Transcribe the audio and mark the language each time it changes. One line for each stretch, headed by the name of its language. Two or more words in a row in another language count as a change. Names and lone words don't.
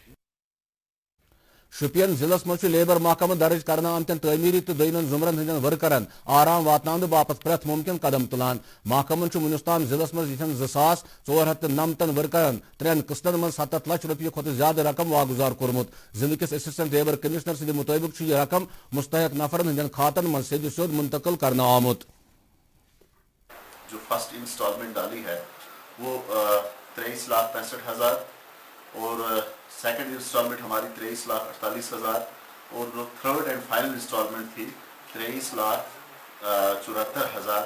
Kashmiri: شوپین ضلع مجھ لیبر محکمہ درج کرنے آمتن تعمیری تو دویمن زمرن ہندین ورکرن آرام واتناؤ باپت پریت ممکن قدم تلان محکمہ ونستان ضلع مز 2449 ورکرن 3 قسطن من 7 لچھ روپیہ کھت زیادہ رقم واگزار کورمت ضلع کس اسسٹنٹ لیبر کمشنر سند مطابق یہ رقم مستحق نفرن ہندین کھاتن من سید سود منتقل کرنا آمت.
Urdu: جو
English: first instalment
Urdu: ڈالی ہے وہ 23,65,000 اور
English: second instalment
Urdu: ہماری 23,48,000 اور جو
English: third and final instalment
Urdu: تھی 23,74,000.